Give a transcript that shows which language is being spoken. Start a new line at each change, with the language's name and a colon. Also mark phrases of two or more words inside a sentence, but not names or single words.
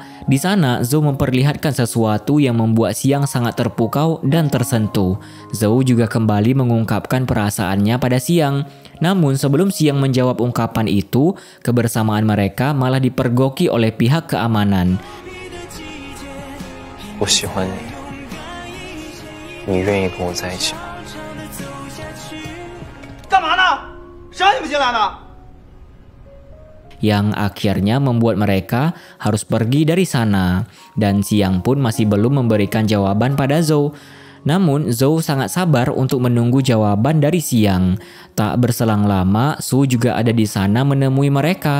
Indonesian: Di sana, Zhou memperlihatkan sesuatu yang membuat Xiang sangat terpukau dan tersentuh. Zhou juga kembali mengungkapkan perasaannya pada Xiang. Namun sebelum Xiang menjawab ungkapan itu, kebersamaan mereka malah dipergoki oleh pihak keamanan.
Chinese: 我喜欢你，你愿意跟我在一起吗？干嘛呢？谁让你们进来的？
Indonesian: Yang akhirnya membuat mereka harus pergi dari sana. Dan Xiang pun masih belum memberikan jawaban pada Zhou. Namun Zhou sangat sabar untuk menunggu jawaban dari Xiang. Tak berselang lama, Su juga ada di sana menemui mereka.